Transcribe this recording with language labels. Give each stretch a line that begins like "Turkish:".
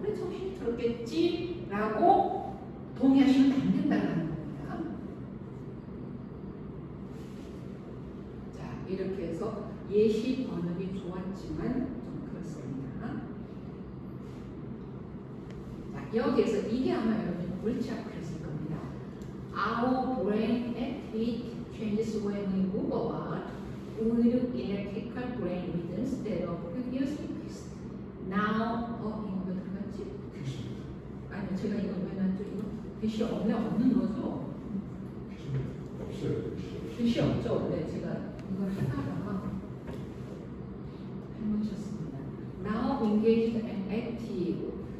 Korean: 그래 정신이 들었겠지? 라고 동의하시면 안 된다는 겁니다. 자, 이렇게 해서 예시 번역이 좋았지만 좀 그렇습니다. 자, 여기에서 이게 아마 여러분이 골치 아프셨을 겁니다.
English: Our brain activity changes when we move about with electrical brain rhythms that are previously fixed.
Korean: Now, 이거 왜 들어갔지? 아니, 제가 이거 왜 놨죠? 이거 빛이 없는 거죠? 없어요. 빛이 없죠? 네, 제가 이걸 하다가 해놓으셨습니다.
English: Now engaged and active.